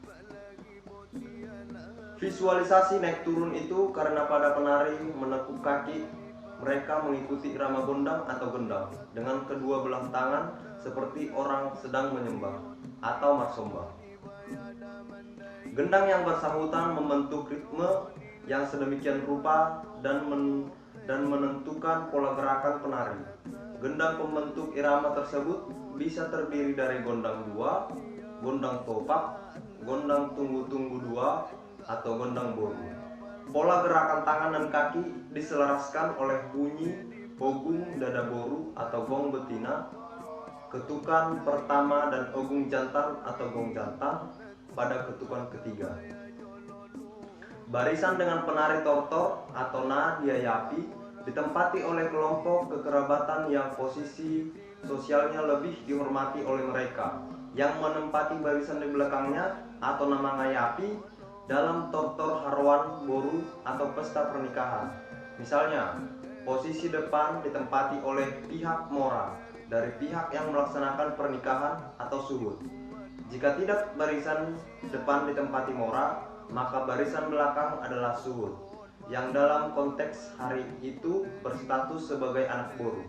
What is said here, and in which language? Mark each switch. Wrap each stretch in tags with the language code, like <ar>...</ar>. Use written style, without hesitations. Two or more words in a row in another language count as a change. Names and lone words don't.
<id>Visualisasi naik turun itu karena pada penari menekuk kaki, mereka mengikuti irama gondang atau gendang dengan kedua belah tangan seperti orang sedang menyembah atau marsomba. Gendang yang bersangkutan membentuk ritme yang sedemikian rupa dan menentukan pola gerakan penari. Gendang pembentuk irama tersebut bisa terdiri dari gondang 2, gondang topak, gondang tunggu-tunggu 2, atau gondang boru. Pola gerakan tangan dan kaki diselaraskan oleh bunyi</id> <bbc>ogung dada boru</bbc> <id>atau gong betina, ketukan pertama dan ogung jantan atau gong jantan pada ketukan ketiga. Barisan dengan penari tortor atau Nadiyayapi ditempati oleh kelompok kekerabatan yang posisi sosialnya lebih dihormati oleh mereka, yang menempati barisan di belakangnya atau nama ngayapi dalam tortor harwan boru atau pesta pernikahan. Misalnya, posisi depan ditempati oleh pihak mora dari pihak yang melaksanakan pernikahan atau suhud. Jika tidak barisan depan ditempati mora, maka barisan belakang adalah suhud, yang dalam konteks hari itu berstatus sebagai anak boru.</id>